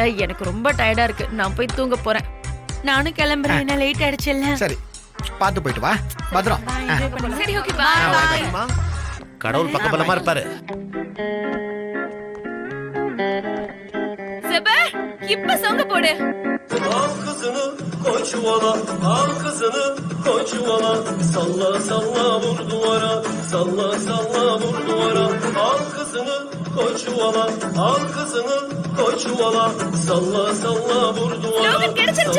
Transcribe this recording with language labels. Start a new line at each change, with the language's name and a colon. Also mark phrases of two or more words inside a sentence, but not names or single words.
Tamil: எனக்கு ரொம்ப டயர்டா இருக்கு, நான் போய் தூங்க போறேன். நானும் கிளம்புறேன், என்ன லேட் ஆயிடுச்சுல்ல. சரி, பார்த்து போயிட்டு வா. பத்திரம். சரி,
English: okay, bye.
Tamil: அம்மா, கடவுள் பக்கபலமா இருப்பாரு. செபர், இப்ப சாங்க போடு.
Turkish: Al kızını koy çuvala, al kızını koy çuvala. Salla salla vur duvara, salla salla vur duvara. Al kızını koy çuvala, al kızını koy çuvala. Salla salla vur duvara.
Tamil: ஸ்லோகன் கிடைச்சிருச்சு.